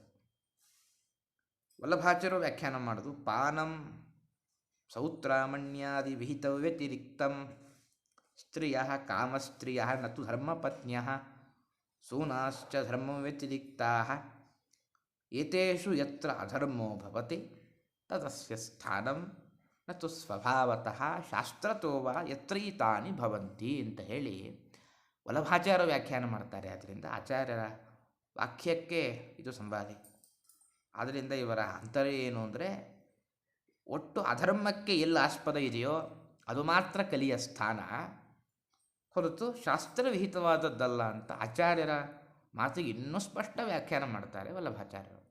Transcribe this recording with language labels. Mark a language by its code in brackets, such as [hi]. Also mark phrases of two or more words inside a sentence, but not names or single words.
[kn] ವಲ್ಲಭಾಚಾರ್ಯರು ವ್ಯಾಖ್ಯಾನ ಮಾಡೋದು [sa] ಪಾನಂ ಸೌತ್ರಾಮಣ್ಯಾದಿ ವಿಹಿತ ವ್ಯತಿರಿಕ್ತಂ ಸ್ತ್ರೀಯ ಕಾಮಸ್ತ್ರೀಯ ನತು ಧರ್ಮಪತ್ನ್ಯ ಸೂನಾಶ್ಚ ಧರ್ಮ ವ್ಯತಿರಿಕ್ತಾ ಏತೇಷು ಯತ್ರ ಅಧರ್ಮೋ ಭವತಿ ತದಸ್ಯ ಸ್ಥಾನಂ ನತು ಸ್ವಭಾವತಃ ಶಾಸ್ತ್ರತೋ ವಾ ಯತ್ರೈತಾನಿ ಭವಂತಿ [kn] ಅಂತ ಹೇಳಿ ವಲ್ಲಭಾಚಾರ್ಯ ವ್ಯಾಖ್ಯಾನ ಮಾಡ್ತಾರೆ. ಆದ್ದರಿಂದ ಆಚಾರ್ಯರ ವಾಕ್ಯಕ್ಕೆ ಇದು ಸಂವಾದಿ. ಆದ್ದರಿಂದ ಇವರ ಅಂತರ ಏನು ಅಂದರೆ, ಒಟ್ಟು ಅಧರ್ಮಕ್ಕೆ ಎಲ್ಲಿ ಆಸ್ಪದ ಇದೆಯೋ ಅದು ಮಾತ್ರ ಕಲಿಯ ಸ್ಥಾನ, ಹೊರತು ಶಾಸ್ತ್ರವಿಹಿತವಾದದ್ದಲ್ಲ ಅಂತ ಆಚಾರ್ಯರ ಮಾತಿಗೆ ಇನ್ನೂ ಸ್ಪಷ್ಟ ವ್ಯಾಖ್ಯಾನ ಮಾಡ್ತಾರೆ ವಲ್ಲಭಾಚಾರ್ಯರು.